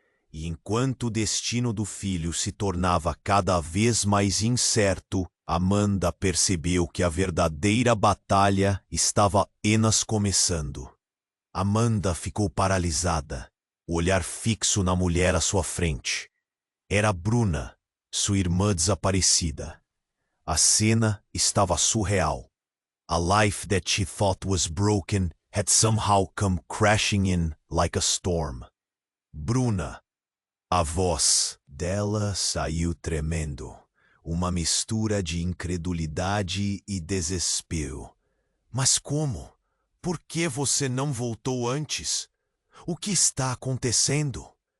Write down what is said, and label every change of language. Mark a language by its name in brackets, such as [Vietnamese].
[Portuguese] E enquanto o destino do filho se tornava cada vez mais incerto, Amanda percebeu que a verdadeira batalha estava apenas começando. Amanda ficou paralisada, o olhar fixo na mulher à sua frente. Era Bruna, sua irmã desaparecida. A cena estava surreal. [English] A life that she thought was broken had somehow come crashing in like a storm. [Portuguese] Bruna. A voz dela saiu tremendo, uma mistura de incredulidade e desespero. Mas como? Por que você não voltou antes? O que está acontecendo?